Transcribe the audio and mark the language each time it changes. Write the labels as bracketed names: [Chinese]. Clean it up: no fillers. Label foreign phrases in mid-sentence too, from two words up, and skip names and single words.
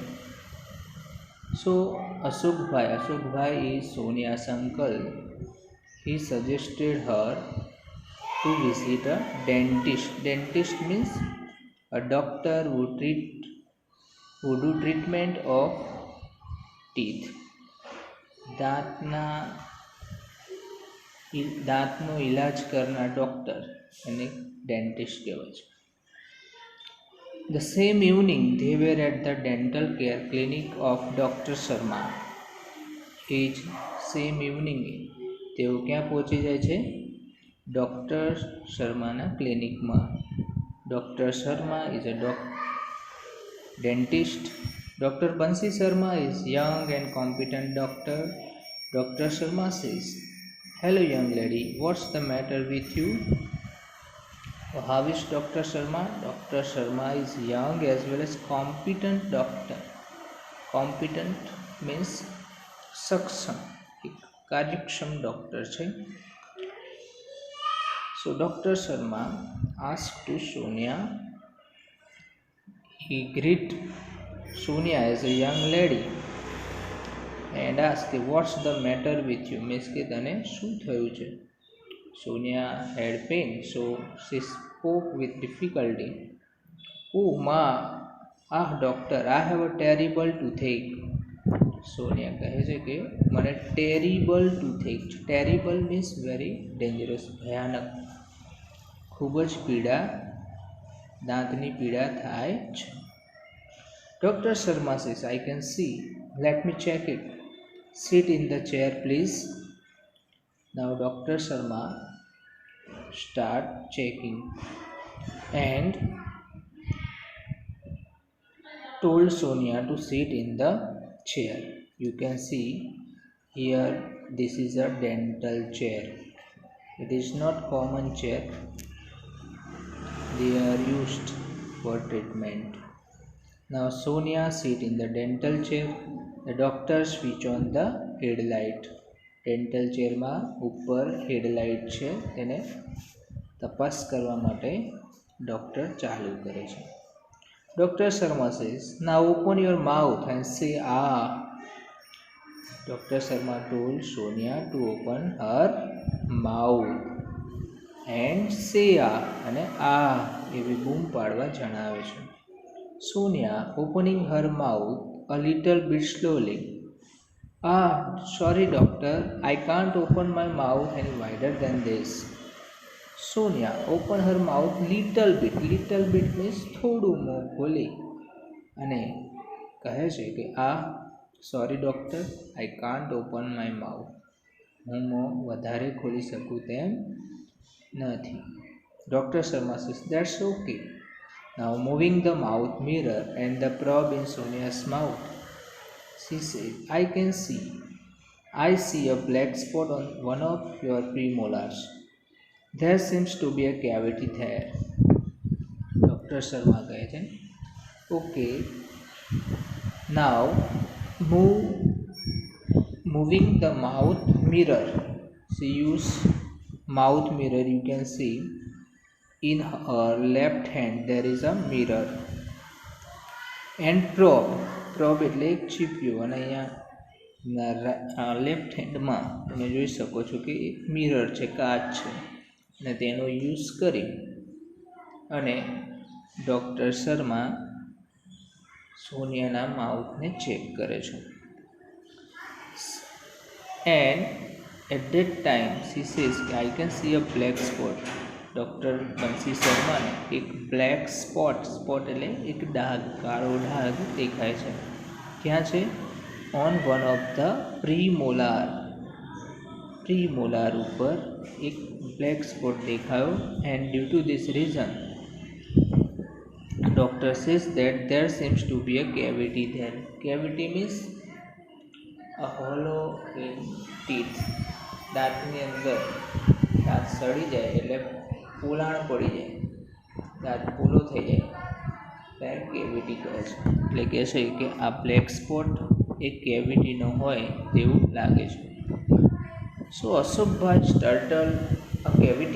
[English] So Ashokbhai is Sonia's uncle. He suggested her to visit a dentist. Dentist means a doctor who do treatment of teeth. [Gujarati] દાંતનો ઇલાજ કરનાર ડૉક્ટર એને ડેન્ટિસ્ટ કહેવાય છે. [English] The same evening they were at the dental care clinic of Dr. Sharma. [Gujarati] એ જ સેમ ઇવનિંગે તેઓ ક્યાં પહોંચી જાય છે? ડૉક્ટર શર્માના ક્લિનિકમાં. [English] Doctor Sharma is a dentist. Dr. Bansi Sharma is young and competent doctor. Dr. Sharma says, "Hello young lady, what's the matter with you?" How is Dr. Sharma? Dr. Sharma is young as well as competent doctor. Competent means [Gujarati] સક્ષમ, એક કાર્યક્ષમ ડૉક્ટર છે. [English] So Dr. Sharma asked to Sonia, he greet Sonia as a young lady and asked, "What's the matter with you?" [Gujarati] means કે તને શું થયું છે? [English] Sonia had pain, so she spoke with difficulty. "Oh ma, doctor, I have a terrible toothache." [Gujarati] સોનિયા કહે છે કે મને [English] terrible toothache [Gujarati] છે. [English] terrible means very dangerous, [Gujarati] ભયાનક, ખૂબ જ પીડા, દાંતની પીડા થાય છે. [English] ડૉક્ટર શર્મા says, "I can see. Let me check it. Sit in the chair, please." Now Dr. Sharma start checking and told Sonia to sit in the chair. You can see here, this is a dental chair. It is not common chair. They are used for treatment. Now Sonia sit in the dental chair. The doctor switch on the headlight. Dental chair [Gujarati] માં ઉપર headlight છે, તેને તપાસ કરવા માટે ડૉક્ટર ચાલુ કરે છે. [English] Dr. Sharma says, "Now open your mouth and say ah." Dr. Sharma told Sonia to open her mouth and say ah, [Gujarati] અને ah એવી બૂમ પાડવા જણાવે છે. [English] Sonia opening her mouth a little bit slowly. "Ah, sorry doctor, I can't open my mouth any wider than this." Sonia open her mouth little bit. Little bit means [Gujarati] થોડું મોં ખોલી અને કહે છે કે [English] sorry doctor, I can't open my mouth. [Gujarati] હું મોં વધારે ખોલી શકું તેમ નથી. [English] Dr. Sharma says, "That's okay." Now moving the mouth mirror and the probe in Sonia's mouth, she said, I see a black spot on one of your premolars. There seems to be a cavity there. [Gujarati] Dr. Sharma કહે છે, [English] "Okay, now moving the mouth mirror." She use mouth mirror. You can see in her left hand there is a mirror. And probe [Gujarati] એટલે એક ચીપિયું, અને અહીંયા [English] left handમાં [Gujarati] તમે જોઈ શકો છો કે એક મિરર છે, કાચ છે, અને તેનો યુઝ કરી અને ડૉક્ટર શર્મા સોનિયાના માઉથને ચેક કરે છે. [English] And At that time, she says, I can see a black spot. [Gujarati] ડૉક્ટર બંસી શર્માને એક [English] black spot [Gujarati] એટલે એક ડાઘ, કાળો ડાઘ દેખાય છે. ક્યાં છે? [English] on one of the pre molar [Gujarati] ઉપર એક [English] black spot દેખાયો. and due to this reason doctor says that there seems to be a cavity there. Cavity means a hollow in teeth. [Gujarati] દાંતની અંદર દાંત સડી જાય એટલે પોલાણ પડી જાય, દાંત પોલો થઈ જાય ત્યારે કેવિટી કહે છે. એટલે કહે છે કે આ બ્લેક સ્પોટ એ કેવિટીનો હોય તેવું લાગે છે. [English] so Ashokbhai startle a cavity?